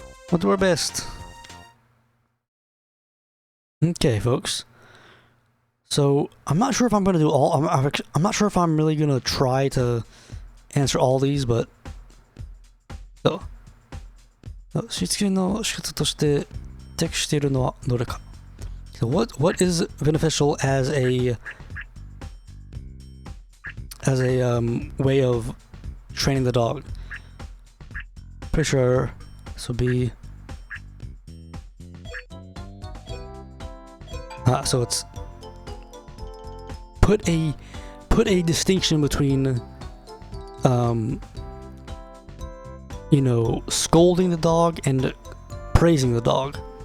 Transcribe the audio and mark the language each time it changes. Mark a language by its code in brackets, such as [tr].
[en] We'll do our best. Okay, folks. So I'm not sure if I'm gonna do all. I'm not sure if I'm really gonna try to answer all these, but so. [ja] しつけの仕方として適しているのはどれか? [en] So what is beneficial as a way of training the dog? Pretty sure this would be so it's put a distinction between you know, scolding the dog and praising the dog.